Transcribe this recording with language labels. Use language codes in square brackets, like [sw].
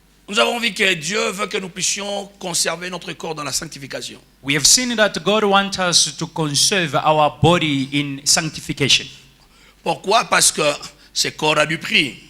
[fr] nous avons vu que Dieu veut que nous puissions conserver notre corps dans la sanctification. [en] we have seen that God wants us to conserve our body in sanctification. [fr] Pourquoi? Parce que ce corps a du prix.